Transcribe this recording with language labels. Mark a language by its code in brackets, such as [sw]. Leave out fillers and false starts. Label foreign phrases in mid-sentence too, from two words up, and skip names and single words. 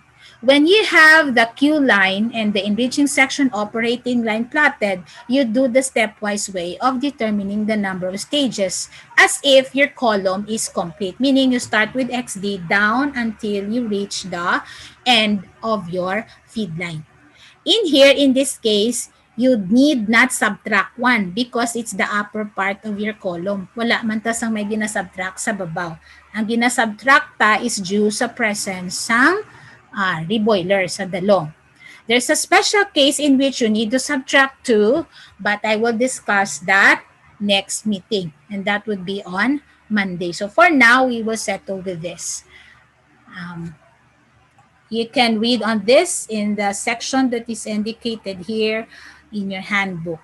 [en] When you have the Q line and the enriching section operating line plotted, you do the stepwise way of determining the number of stages as if your column is complete, meaning you start with XD down until you reach the end of your feed line. In here, in this case, you need not subtract 1 because it's the upper part of your column. [hil] Wala man tas ang may ginasubtract sa babaw. Ang ginasubtract ta is due sa presence ng reboiler sa dalong. [en] There's a special case in which you need to subtract 2, but I will discuss that next meeting, and that would be on Monday. So for now, we will settle with this. You can read on this in the section that is indicated here in your handbook.